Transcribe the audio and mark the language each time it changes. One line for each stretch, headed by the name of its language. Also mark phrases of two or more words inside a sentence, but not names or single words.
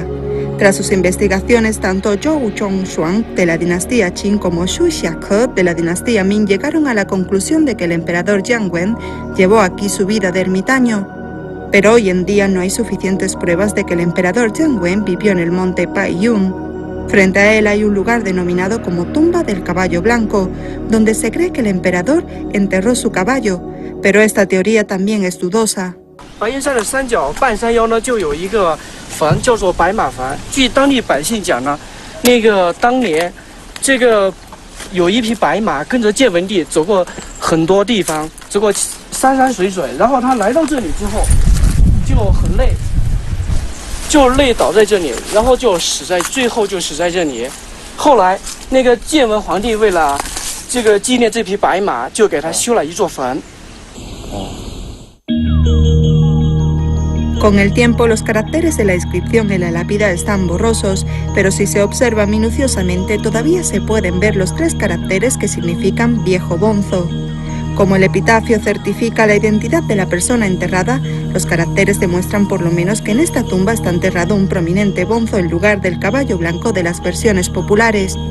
Spanish: Tras sus investigaciones, tanto Zhou Zhongshuang de la dinastía Qin como Xu Xiake de la dinastía Ming llegaron a la conclusión de que el emperador Jiang Wen llevó aquí su vida de ermitaño. Pero hoy en día no hay suficientes pruebas de que el emperador Jiang Wen vivió en el monte Baiyun. Frente a él hay un lugar denominado como Tumba del Caballo Blanco, donde se cree que el emperador enterró su caballo, pero esta teoría también es dudosa.
Chinese: 白云山的山脚半山腰呢，就有一个坟，叫做白马坟。据当地百姓讲呢，那个当年这个有一匹白马跟着建文帝走过很多地方，走过山山水水，然后他来到这里之后就很累，就累倒在这里，然后最后就死在这里。后来那个建文皇帝为了这个纪念这匹白马，就给他修了一座坟。
Spanish: Con el tiempo, los caracteres de la inscripción en la lápida están borrosos, pero si se observa minuciosamente todavía se pueden ver los 3 caracteres que significan viejo bonzo. Como el epitafio certifica la identidad de la persona enterrada, los caracteres demuestran por lo menos que en esta tumba está enterrado un prominente bonzo en lugar del caballo blanco de las versiones populares.